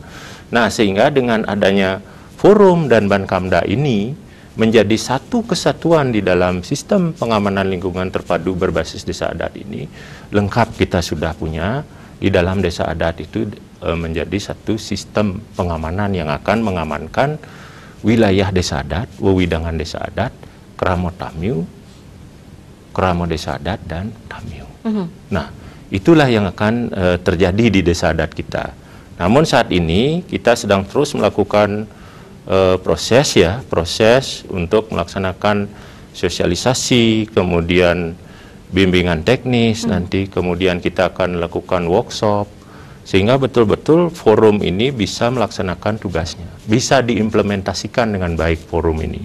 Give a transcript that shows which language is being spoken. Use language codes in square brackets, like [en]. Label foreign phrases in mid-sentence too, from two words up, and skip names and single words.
[id] Nah, sehingga dengan adanya Forum dan Bankamda ini menjadi satu kesatuan di dalam sistem pengamanan lingkungan terpadu berbasis desa adat ini, lengkap kita sudah punya di dalam desa adat itu menjadi satu sistem pengamanan yang akan mengamankan wilayah desa adat, wewidangan desa adat, kramo tamyu, kramo desa adat, dan tamyu. Nah, itulah yang akan terjadi di desa adat kita. Namun saat ini kita sedang terus melakukan proses untuk melaksanakan sosialisasi, kemudian bimbingan teknis, nanti kemudian kita akan lakukan workshop, sehingga betul-betul forum ini bisa melaksanakan tugasnya, bisa diimplementasikan dengan baik forum ini.